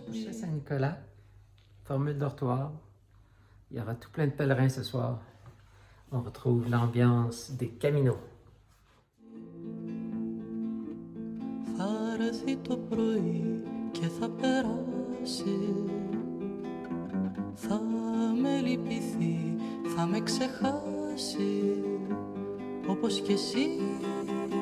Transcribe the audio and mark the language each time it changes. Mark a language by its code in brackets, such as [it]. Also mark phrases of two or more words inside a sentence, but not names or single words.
[fr] Marché Saint-Nicolas, formule dortoir. Il y aura tout plein de pèlerins ce soir. On retrouve l'ambiance des Caminos. [el] Θα έρθει το πρωί και θα περάσει. Θα με λυπηθεί, θα με ξεχάσει. Όπως κι εσύ